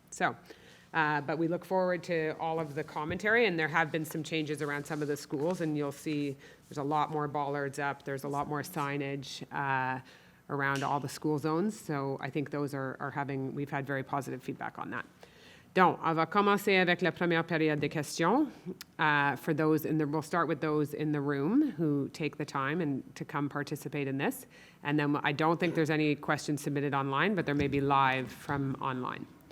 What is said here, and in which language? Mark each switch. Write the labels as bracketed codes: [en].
[en] So, but we look forward to all of the commentary, and there have been some changes around some of the schools, and you'll see there's a lot more bollards up, there's a lot more signage around all the school zones. So I think those we've had very positive feedback on that. [fr] Donc, on va commencer avec la première période de questions. [en] For those we'll start with those in the room who take the time and to come participate in this. And then I don't think there's any questions submitted online, but there may be live from online.